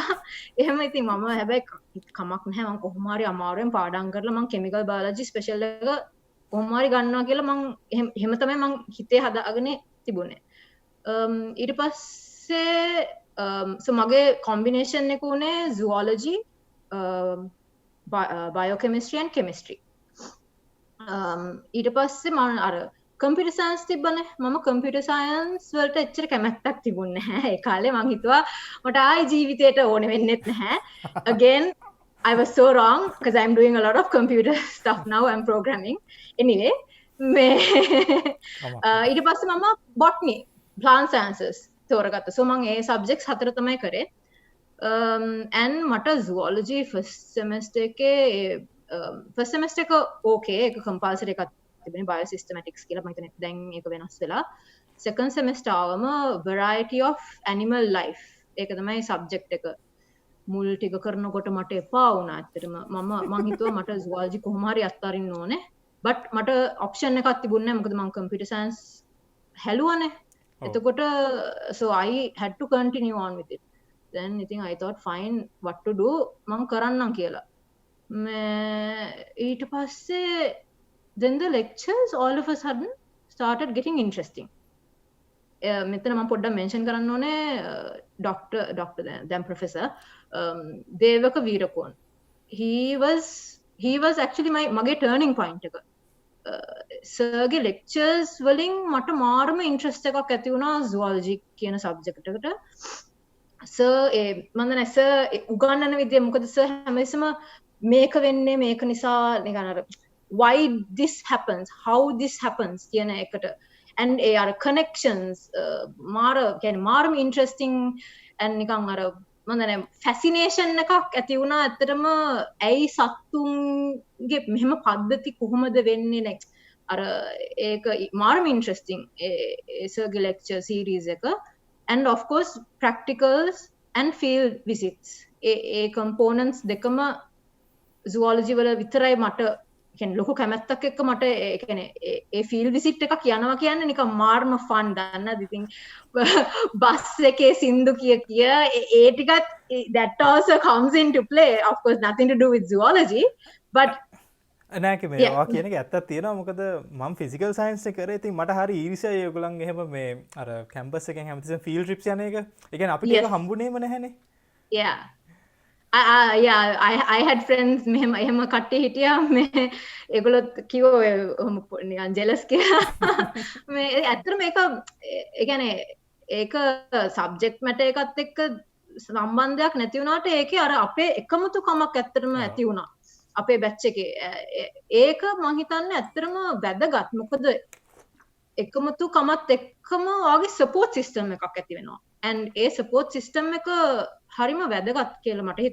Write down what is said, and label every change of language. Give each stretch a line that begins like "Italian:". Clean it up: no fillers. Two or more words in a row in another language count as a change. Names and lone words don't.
Sinhala: එහෙම ඉතින් මම හැබැයි කමක් නැහැ. මම කොහොම හරි අමාරුවෙන් පාඩම් කරලා මම
English: chemical biology special
Sinhala: එක කොහොම හරි ගන්නවා කියලා මම එහෙම තමයි මම හිතේ හදාගෙන තිබුණේ. ඊට පස්සේ මගේ කොම්බිනේෂන් එක උනේ
English: zoology, biochemistry and chemistry.
Sinhala: ඊට පස්සේ මම අර
English: computer science
Sinhala: තිබ්බනේ. මම
English: computer science
Sinhala: වලට එච්චර කැමැත්තක් තිබුණේ නැහැ. ඒ කාලේ මං හිතුවා මට ආයි ජීවිතේට ඕන වෙන්නෙත් නැහැ.
English: Again I was so wrong because I'm doing a lot of computer stuff now. I'm programming. Anyway,
Sinhala: ඊට පස්සේ මම
English: botany, plant sciences
Sinhala: තෝරගත්තා. So මම ඒ subjects 4 තමයි කරේ. and මට zoology
English: first semester
Sinhala: එක okay. ඒක compulsory එකක් තිබුණේ biosystematics කියලා. මම හිතන්නේ දැන් ඒක වෙනස් වෙලා.
English: second semester
Sinhala: ආවම
English: variety of animal life.
Sinhala: ඒක තමයි subject එක. මුල් ටික කරනකොට මට එපා වුණා ඇත්තටම. මම හිතුවා මට zoology කොහොම හරි අත්හරින්න ඕනේ. but මට option එකක් තිබුණේ නැහැ. මොකද මම
English: computer science
Sinhala: හැලුවානේ. එතකොට
English: so I had to continue on with it. Then I thought fine what to do.
Sinhala: මම කරන්නම් කියලා. ඊට පස්සේ
English: then the lectures all of a sudden started getting interesting.
Sinhala: මෙතන මම පොඩ්ඩක් මෙන්ෂන් කරන්න ඕනේ Dr. then Professor දේවක වීරකෝන්.
English: He was actually මගේ turning point එක.
Sinhala: සර්ගේ lectures වලින් මට මාරම interest එකක් ඇති වුණා zoology කියන subject එකට. සර් උගන්නන විදිය මොකද සර් හැමතිස්සම මේක වෙන්නේ මේක නිසා නිකන් අර
English: why this happens, how this happens
Sinhala: කියන එකට and ඒ අර connections මාරම
English: interesting and
Sinhala: නිකන් අර fascination එකක් ඇති වුණා. ඇත්තටම ඇයි සත්තුන්ගේ මෙහෙම පද්ධති කොහොමද වෙන්නේ අර ඒක මාරම ඉන්ට්‍රස්ටිං සර්ගේ
English: lecture series
Sinhala: එක and
English: of course practicals and field visits
Sinhala: ඒ components දෙකම zoology වල විතරයි මට කියන්නේ ලොකු කැමැත්තක් එක්ක මට ඒ කියන්නේ ඒ
English: field visit
Sinhala: එකක් යනවා කියන්නේ නිකන් මාර්ම fun දන්නද ඉතින් බස් එකේ සින්දු කිය ඒ ටිකත්
English: that also comes into play of course nothing to do with zoology but
Sinhala: නෑක මේවා කියන එක ඇත්තක් තියෙනවා මොකද මම
English: physical science
Sinhala: එක කරේ ඉතින් මට හරි ඊර්ෂ්‍යයි ඒගොල්ලන් එහෙම මේ අර කැම්පස් එකෙන් හැමතිස්සෙම
English: field trips
Sinhala: යන එක. ඒ කියන්නේ අපිට ඒක හම්බුනේම නැහැනේ.
English: yeah I had friends
Sinhala: එහෙම කට්ටිය හිටියා මේ ඒගොල්ලොත් කිව්වා නිකන් ජෙලස් කියලා මේ ඇත්තට මේක ඒ කියන්නේ ඒක
English: subject matter
Sinhala: එකත් එක්ක සම්බන්ධයක් නැති වුණාට ඒකේ අර අපේ එකමුතුකමක් ඇත්තටම ඇති වුණා අපේ බැච් එකේ ඒක මම හිතන්නේ ඇත්තටම වැදගත් මොකද එකමුතුකමත් එක්කම වාගේ
English: support system
Sinhala: එකක් ඇති වෙනවා and ඒ
English: support system
Sinhala: එක හරිම වැදගත් කියලා මට හිතෙනවා.